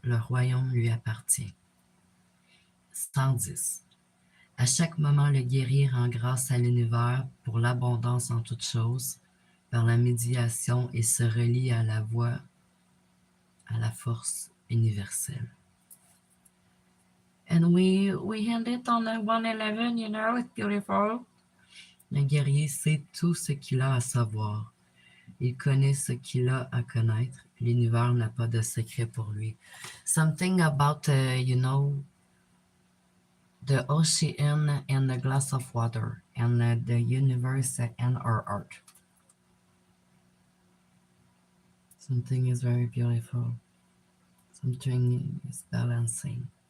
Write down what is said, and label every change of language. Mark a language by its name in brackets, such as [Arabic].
[French] Le royaume lui appartient. 110. À chaque moment, le guerrier rend grâce à l'univers pour l'abondance en toutes choses. Par la médiation, il se relie à la voie, à la force universelle. [English] And we end it on a 111, you know, it's beautiful. [French] Le guerrier sait tout ce qu'il a à savoir. Il connaît ce qu'il a à connaître. L'univers n'a pas de secret pour lui. [English] Something about, you know, the ocean and a glass of water, and the universe and our art. Something is very beautiful. Something is balancing.